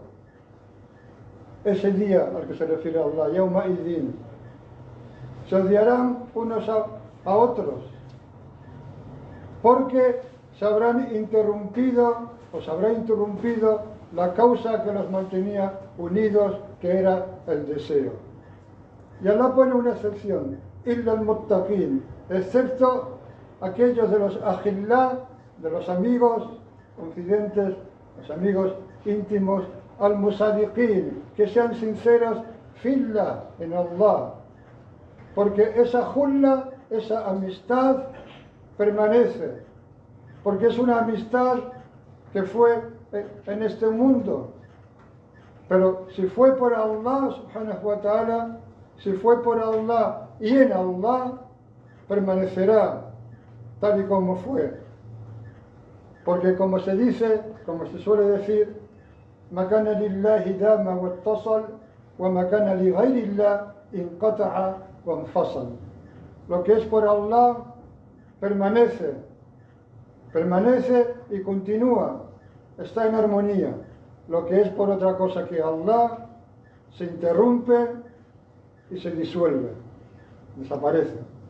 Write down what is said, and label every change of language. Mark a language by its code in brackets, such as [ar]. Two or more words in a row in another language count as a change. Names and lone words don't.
[es] Ese día al que se refiere Allah, [ar] يوم الدين, [es] se odiarán unos a otros, porque se habrá interrumpido la causa que los mantenía unidos, que era el deseo. Y Allah pone una excepción, [ar] إلا المتقين, [es] excepto aquellos de los akhilla, de los amigos confidentes, los amigos íntimos, al-musadiqin, que sean sinceros, fillah, en Allah, porque esa julla, esa amistad permanece, porque es una amistad que fue en este mundo, pero si fue por [ar] الله سبحانه وتعالى, [es] si fue por Allah y en Allah, permanecerá tal y como fue, porque como se dice, como se suele decir, [ar] ما كان لله دام واتصل وما كان لغير الله انقطع وانفصل. [es] Lo que es por Allah permanece y continúa, está en armonía. Lo que es por otra cosa que Allah se interrumpe y se disuelve, desaparece.